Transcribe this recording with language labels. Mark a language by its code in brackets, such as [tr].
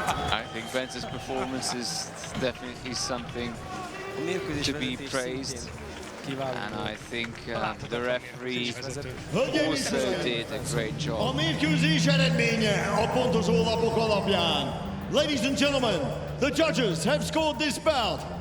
[en] I think Bence's performance is definitely something to be praised. And I think the referee also did a great job. [hu] A mérkőzés eredménye a pontozó lapok alapján. [en] Ladies and gentlemen, the judges have scored this bout.